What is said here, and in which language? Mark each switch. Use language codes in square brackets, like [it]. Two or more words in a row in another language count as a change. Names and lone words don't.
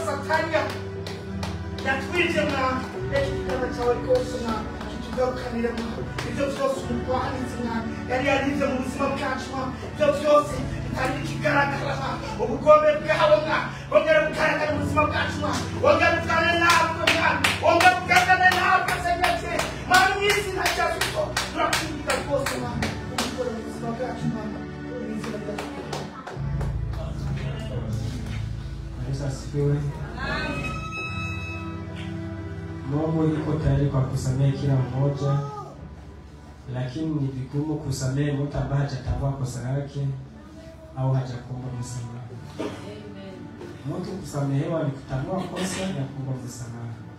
[rw] satani yatwibye mwami reka ikiganza cyawe rwose mwami kitugarukanire mwami ibyo byose umugwanizi mwami yari yaribye mu buzima bwacu mwami ibyo byose bitari bikigaragara mwami ubugome bwawe mwami wongera bugaragara mu buzima bwacu mwami wongera bugane natwe mwami wongera bugane natwe senetse mwami n'izina rya Kristo turakwinginga rwose mwami ubikore mu buzima bwacu mwami n'izina rya Kristo. [sw] Yesu asifiwe. Mungu yuko tayari kwa kusamehe kila mmoja, lakini ni vigumu kusamehe mtu ambaye hajatambua kosa lake au hajakuomba msamaha. Mtu kusamehewa ni kutambua kosa na kuomba msamaha.